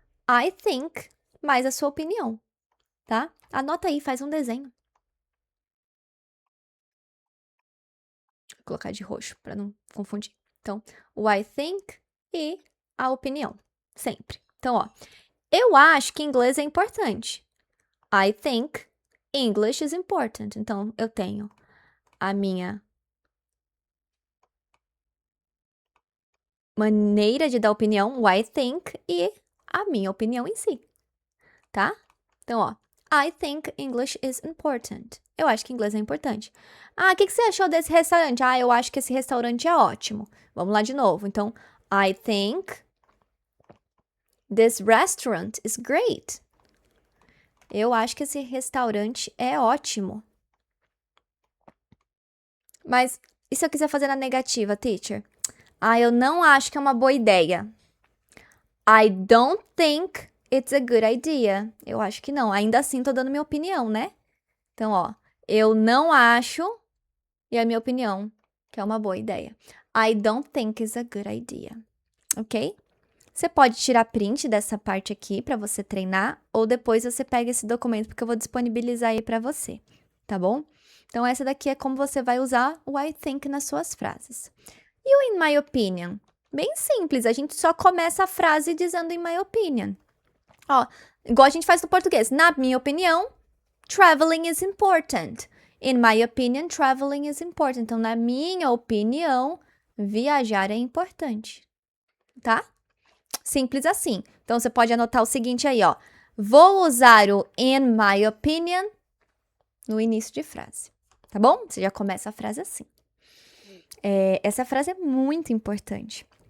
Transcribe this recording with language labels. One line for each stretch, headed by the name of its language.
English: I think
Portuguese: mais a sua opinião, tá? Anota aí, faz um desenho. Vou colocar de roxo para não confundir. Então, o
English: I think
Portuguese: e a opinião, sempre. Então, ó, eu acho que inglês é importante.
English: I think English is important.
Portuguese: Então, eu tenho a minha maneira de dar opinião, o
English: I think,
Portuguese: e a minha opinião em si, tá?
English: Então, ó, I think English is important.
Portuguese: Eu acho que inglês é importante. Ah, o que você achou desse restaurante? Ah, eu acho que esse restaurante é ótimo. Vamos lá de novo.
English: Então, I think this restaurant is great.
Portuguese: Eu acho que esse restaurante é ótimo. Mas e se eu quiser fazer na negativa, teacher? Ah, eu não acho que é uma boa ideia.
English: I don't think it's a good idea.
Portuguese: Eu acho que não. Ainda assim, tô dando minha opinião, né? Então, ó, eu não acho, e a minha opinião, que é uma boa ideia.
English: I don't think it's a good idea.
Portuguese: Ok? Você pode tirar print dessa parte aqui para você treinar, ou depois você pega esse documento porque eu vou disponibilizar aí para você, tá bom? Então, essa daqui é como você vai usar o
English: I think
Portuguese: nas suas frases. E o
English: in my opinion?
Portuguese: Bem simples, a gente só começa a frase dizendo in my opinion. Ó, igual a gente faz no português. Na minha opinião,
English: traveling is important. In my opinion, traveling is important.
Portuguese: Então, na minha opinião, viajar é importante, tá? Simples assim. Então, você pode anotar o seguinte aí, ó. Vou usar o
English: in my opinion
Portuguese: no início de frase, tá bom? Você já começa a frase assim. Essa frase é muito importante.